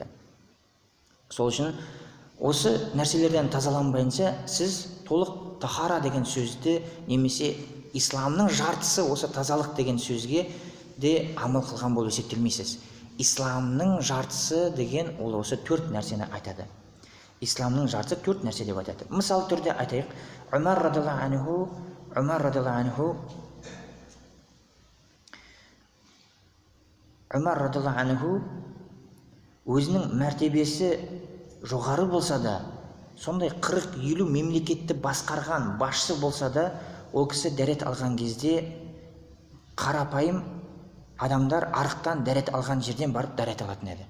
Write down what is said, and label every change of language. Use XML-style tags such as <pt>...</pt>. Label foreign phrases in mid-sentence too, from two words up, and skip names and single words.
<kk>Сол үшін осы нәрселерден тазаланбайынша сіз толық тахара деген сөзді, немесе исламның жартысы осы тазалық деген сөзге де амал қылған болып есептелмейсіз. Исламның жартысы деген ол осы 4 нәрсені айтады. Исламның жартысы 4 нәрсе деп айтады. Мысал түрде айтайық, Умар</kk> <ar>رضي الله عنه</ar> <kk>өзінің мәртебесі жоғары болса да, сондай 40-50 мемлекетті басқарған басшы болса да, ол кісі дәрет алған кезде қарапайым адамдар арықтан дәрет алған жерден барып дәрет алатын еді.</kk>